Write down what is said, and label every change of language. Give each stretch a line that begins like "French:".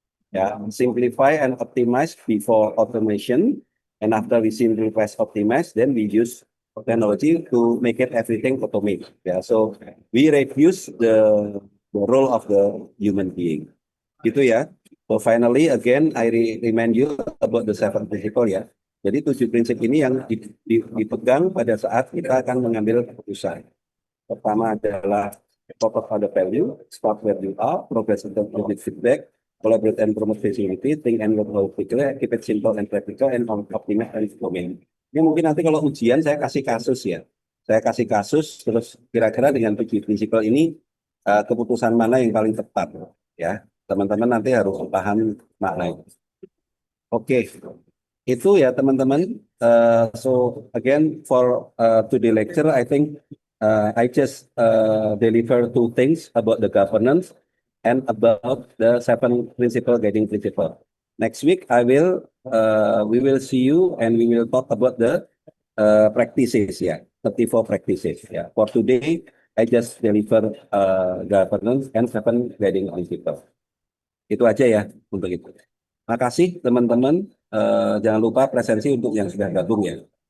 English: Ya, simplify and optimize before automation, and after we simplify optimize, then we use technology to make it everything automate. Ya, so we reduce the role of the human being.
Indonesian: Gitu ya.
English: So finally again I remind you about the seven principle ya.
Indonesian: Jadi 7 prinsip ini yang dipegang pada saat kita akan mengambil keputusan. Pertama adalah
English: focus pada value, start where you are, progress and positive feedback, collaborate and promote visibility, think and work holistically, keep it simple and practical, and optimize and implement.
Indonesian: Ini mungkin nanti kalau ujian saya kasih kasus ya. Saya kasih kasus, terus kira-kira dengan 7 prinsip ini keputusan mana yang paling tepat ya. Teman-teman nanti harus paham maknanya. Oke, itu ya teman-teman.
English: So again for today lecture, I think I just deliver 2 things about the governance and about the 7 principle guiding principle. Next week we will see you and we will talk about the practices ya, 34 practices ya. For today, I just deliver governance and 7 guiding principle.
Indonesian: Itu aja ya untuk itu. Makasih teman-teman. Jangan lupa presensi untuk yang sudah gabung ya.